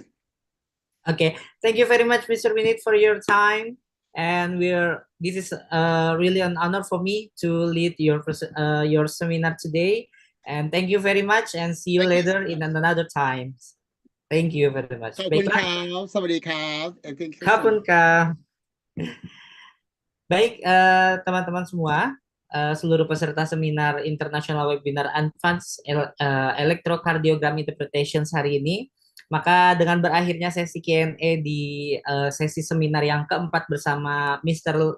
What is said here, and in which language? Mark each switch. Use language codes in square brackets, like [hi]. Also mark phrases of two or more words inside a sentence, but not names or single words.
[en] Okay, thank you very much, Mr. Winit, for your time. And this is really an honor for me to lead your seminar today. And thank you very much, and see you later in another time. Thank you very much. [th] ขอบคุณครับ สวัสดีครับ Kapun. [id] Baik, teman-teman semua, seluruh peserta seminar International Webinar Advanced Electrocardiogram Interpretations hari ini, maka dengan berakhirnya sesi Q&A di sesi seminar yang keempat bersama Mr.